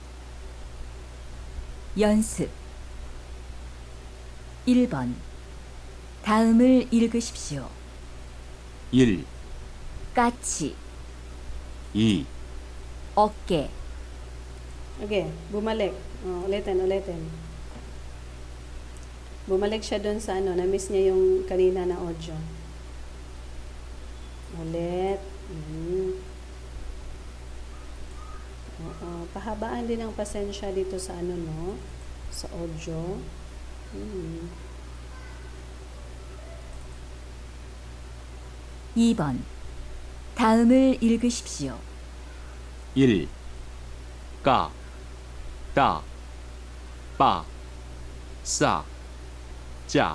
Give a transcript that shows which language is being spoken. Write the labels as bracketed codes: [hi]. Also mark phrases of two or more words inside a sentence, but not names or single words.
[ko] 연습 1번. 다음을 읽으십시오. 1. 까치, 2. 어깨, [tl] Okay, bumalik. Oh, ulitin. Bumalik siya doon sa ano, na-miss niya yung kanina na audio. Ulit. Pahabaan din ang pasensya dito sa ano, no? Sa audio. [ko] 2번. 다음을 읽으십시오. 1. 까, 따, 빠, 싸, 짜.